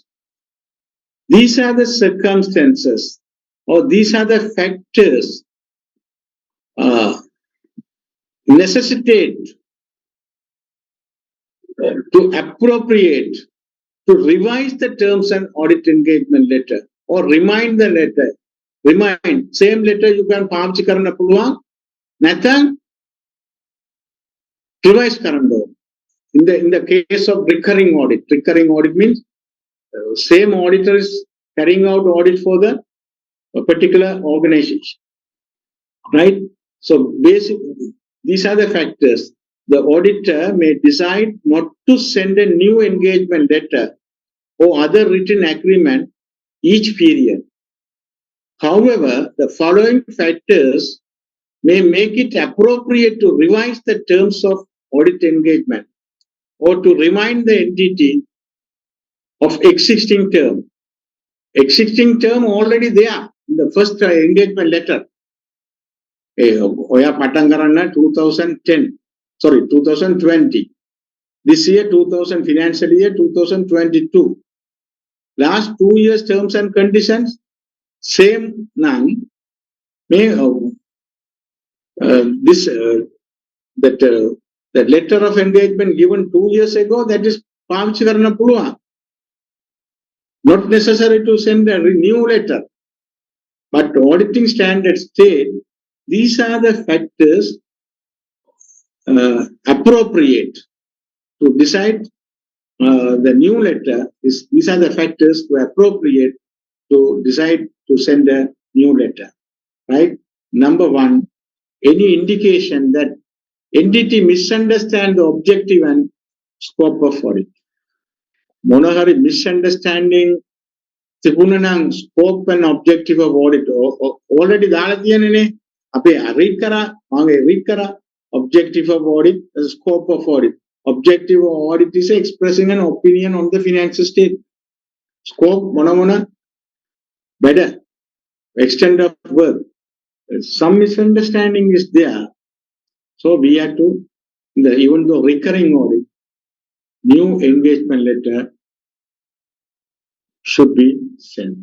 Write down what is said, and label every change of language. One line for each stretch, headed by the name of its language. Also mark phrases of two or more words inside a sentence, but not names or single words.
English: These are the circumstances or these are the factors necessitate to appropriate, to revise the terms and audit engagement letter or remind the letter. Remind, same letter you can
Sinhala: පාවිච්චි කරන්න පුළුවන් නැත්නම් revise කරන්න ඕන.
English: In the case of recurring audit means same auditor is carrying out audit for the particular organization, right? So basically, these are the factors. The auditor may decide not to send a new engagement letter or other written agreement each period. However, the following factors may make it appropriate to revise the terms of audit engagement or to remind the entity of existing term. Existing term already there in the first engagement letter.
Sinhala: ඔයා පටන් කරන්න 2020.
English: This year 2000 financial year 2022. Last 2 years terms and conditions same now. May that letter of engagement given 2 years ago, that is
Sinhala: පාවිච්චි කරන්න පුළුවන්.
English: Not necessary to send a new letter. But auditing standards state these are the factors appropriate to decide the new letter. These are the factors to appropriate to decide to send a new letter. Right? Number one, any indication that entity misunderstand the objective and scope of audit. මොනහරි misunderstanding
Sinhala: තිබුණා නම්
English: scope and objective of audit already
Sinhala: දාලා තියෙනනේ අපි
English: read
Sinhala: කරා මම
English: read කරා objective of audit scope of audit objective of audit is expressing an opinion on the financial statement scope මොන better extent of work some misunderstanding is there so we have to even though recurring audit new engagement letter should be sent.